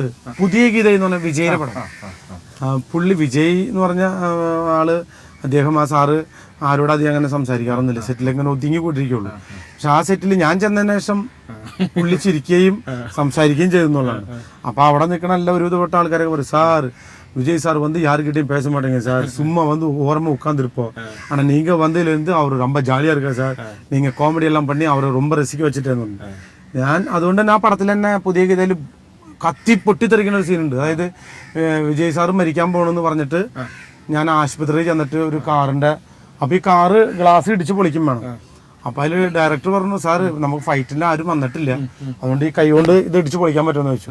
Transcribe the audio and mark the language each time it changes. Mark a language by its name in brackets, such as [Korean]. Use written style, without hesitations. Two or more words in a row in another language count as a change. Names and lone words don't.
[Malayalam] പുതിയ ഗീത എന്ന് പറഞ്ഞ വിജയുടെ പടം. പുള്ളി വിജയ് എന്ന് പറഞ്ഞ ആള്, അദ്ദേഹം ആ സാറ് ആരോട് അധികം അങ്ങനെ സംസാരിക്കാറൊന്നുമില്ല. സെറ്റിൽ അങ്ങനെ ഒതുങ്ങി കൂട്ടിരിക്കുള്ളൂ. പക്ഷെ ആ സെറ്റിൽ ഞാൻ ചെന്നതിന് ശേഷം പുള്ളി ചിരിക്കുകയും സംസാരിക്കുകയും ചെയ്തെന്നുള്ളതാണ്. അപ്പൊ അവിടെ നിൽക്കണ എല്ലാ ഒരുവിധപ്പെട്ട ആൾക്കാരൊക്കെ പറയും, സാർ [Tamil] விஜய் சார் வந்து யாருக்கிட்டையும் பேச மாட்டேங்க சார், சும்மா வந்து ஓரமாக உட்காந்துருப்போம். ஆனால் நீங்கள் வந்ததுலேருந்து அவர் ரொம்ப ஜாலியாக இருக்கா சார், நீங்கள் காமெடி எல்லாம் பண்ணி அவரை ரொம்ப ரசிக்க வச்சுட்டேன்னு. [Malayalam] ഞാൻ അതുകൊണ്ട് തന്നെ ആ പടത്തിൽ തന്നെ പുതിയ ഗീതയിൽ കത്തി പൊട്ടിത്തെറിക്കുന്ന ഒരു സീനുണ്ട്. അതായത് വിജയ് സാറ് മരിക്കാൻ പോകണമെന്ന് പറഞ്ഞിട്ട് ഞാൻ ആശുപത്രിയിൽ ചെന്നിട്ട് ഒരു കാറിൻ്റെ, അപ്പോൾ ഈ കാറ് ഗ്ലാസ് ഇടിച്ച് പൊളിക്കും വേണം. അപ്പോൾ അതിൽ ഡയറക്ടർ പറഞ്ഞു, സാറ് നമുക്ക് ഫൈറ്റിൽ ആരും വന്നിട്ടില്ല, അതുകൊണ്ട് ഈ കൈ കൊണ്ട് ഇത് ഇടിച്ച് പൊളിക്കാൻ പറ്റുമെന്ന് ചോദിച്ചു.